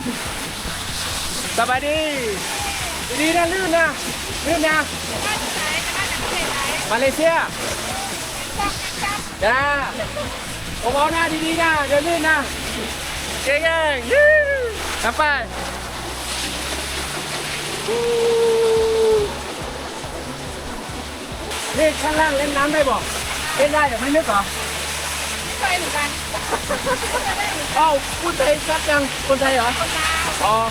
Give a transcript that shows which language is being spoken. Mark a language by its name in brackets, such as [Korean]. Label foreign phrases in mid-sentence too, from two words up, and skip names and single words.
[Malay] Sabar di. Ini dah lun lah. Malaysia. Dah. Oh, bawah nak di dah. Dia lun lah. Okey geng. Sampai. [Thai] Lênข้างล่างเล่นน้ำได้บ่เล่นได้แต่ไม่ลึกเหรอไม่เหมือนกันอ้าวพูดไทยชัดยังคนไทยเหรอคนไทยอ๋อ